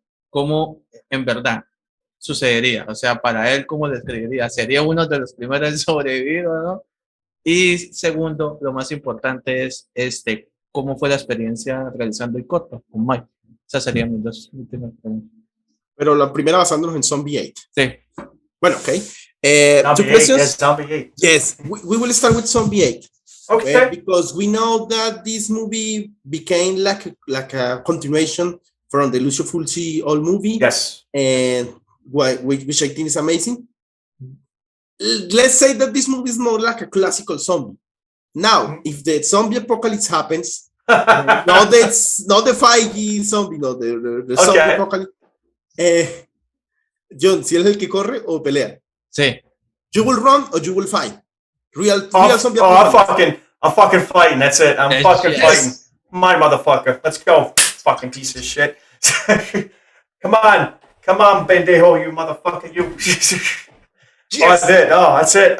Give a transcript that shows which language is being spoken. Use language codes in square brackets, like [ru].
[es] ¿Cómo en verdad sucedería? O sea, para él, ¿cómo lo describiría? ¿Sería uno de los primeros en sobrevivir o no? Y segundo, lo más importante es ¿cómo fue la experiencia realizando el corto con Mike? Esas serían mis dos últimas preguntas. Pero la primera basándonos en Zombi VIII. Sí. Bueno, ok. Zombi VIII. [en] Yes, we will start with Zombi VIII. Okay. Because we know that this movie became like a continuation from the Lucio Fulci old movie. Yes. And which I think is amazing. Let's say that this movie is more like a classical zombie. Now, if the zombie apocalypse happens, not the 5G zombie, no, the zombie apocalypse. [es] Jhon, si él es el que corre o pelea. Sí. [en] You will run or you will fight. Real zombie apocalypse. I'm fucking fighting. That's it. I'm fucking fighting. My motherfucker. Let's go. Fucking piece of shit. Come on, pendejo, you motherfucker, you. Yes. That's it.